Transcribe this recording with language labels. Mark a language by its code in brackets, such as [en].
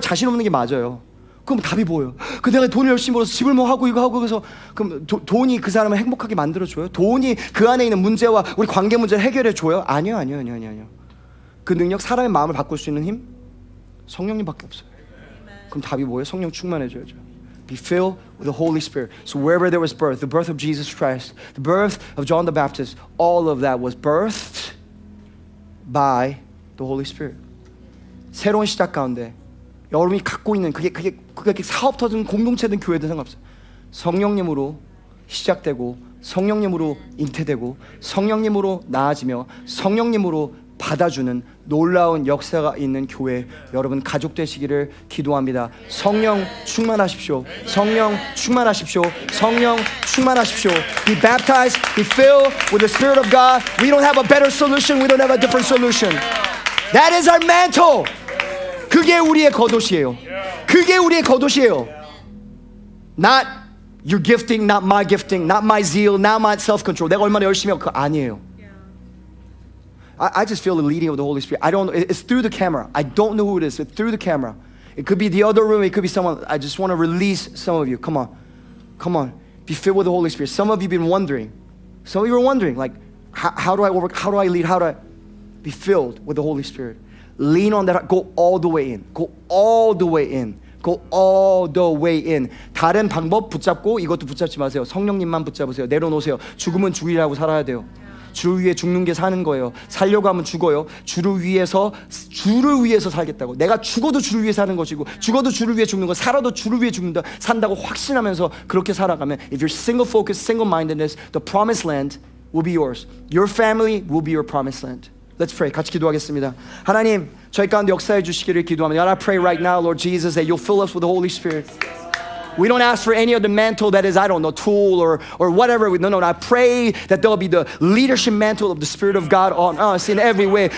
[ko] 자신 없는 게 맞아요. 그럼 답이 뭐예요? 그 내가 돈을 열심히 벌어서 집을 뭐 하고 이거 하고 그래서 그럼 돈이 그 사람을 행복하게 만들어줘요? 돈이 그 안에 있는 문제와 우리 관계 문제를 해결해줘요? 아니요. 그 능력, 사람의 마음을 바꿀 수 있는 힘? 성령님밖에 없어요. 그럼 답이 뭐예요? 성령 충만해줘야죠. [en] Be filled with the Holy Spirit. So wherever there was birth, the birth of Jesus Christ, the birth of John the Baptist, all of that was birthed by the Holy Spirit. [ko] 새로운 시작 가운데 여러분이 갖고 있는 그게 사업터든 공동체든 교회든 상관없어요. 성령님으로 시작되고 성령님으로 잉태되고 성령님으로 나아지며 성령님으로 받아주는 놀라운 역사가 있는 교회 여러분 가족 되시기를 기도합니다. 성령 충만하십시오. 성령 충만하십시오. 성령 충만하십시오. [en] Be baptized, be filled with the Spirit of God. We don't have a better solution. We don't have a different solution. That is our mantle. [ko] 그게 우리의 겉옷이에요. 그게 우리의 겉옷이에요. [en] Not your gifting, not my gifting, not my zeal, not my self-control. [ko] 내가 얼마나 열심히 하고 그거 아니에요. [en] I just feel the leading of the Holy Spirit. I don't know. It's through the camera. I don't know who it is. It's through the camera. It could be the other room. It could be someone. I just want to release some of you. Come on. Be filled with the Holy Spirit. Some of you have been wondering. Some of you are wondering, like, how do I work? How do I lead? How do I be filled with the Holy Spirit? Lean on that. Go all the way in. Go all the way in. Go all the way in. [ko] 다른 방법 붙잡고 이것도 붙잡지 마세요. 성령님만 붙잡으세요. 내려놓으세요. 죽으면 죽이라고 살아야 돼요. 주를 위해 죽는 게 사는 거예요. 살려고 하면 죽어요. 주를 위해서 살겠다고. 내가 죽어도 주를 위해 사는 것이고 죽어도 주를 위해 죽는 거, 살아도 주를 위해 죽는다, 산다고 확신하면서 그렇게 살아가면 [en] if you're single focused, single mindedness, the promised land will be yours. Your family will be your promised land. Let's pray. [ko] 같이 기도하겠습니다. 하나님, 저희 가운데 역사해 주시기를 기도합니다. [en] God, I pray right now, Lord Jesus, that you'll fill us with the Holy Spirit. We don't ask for any other mantle that is, I don't know, tool or whatever. No. I pray that there'll be the leadership mantle of the Spirit of God on us in every way.